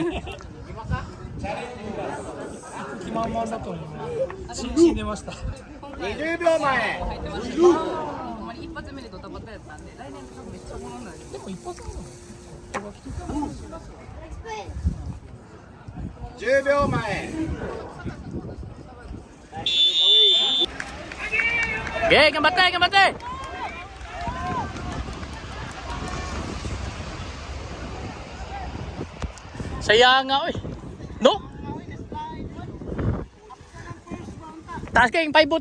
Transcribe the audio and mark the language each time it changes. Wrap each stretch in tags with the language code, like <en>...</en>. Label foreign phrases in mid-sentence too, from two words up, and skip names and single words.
<ja>気満々だと思う。死んでました。 20秒前。入ってましたけど、ほんまに一発目でドタバタやったんで、来年とかめっちゃおもろないです。でも一発目 10秒前。 Okay, がんばって、がんばって.</ja> <tl>Sayang nga, oy. No? Taas ka yung paibot.</tl>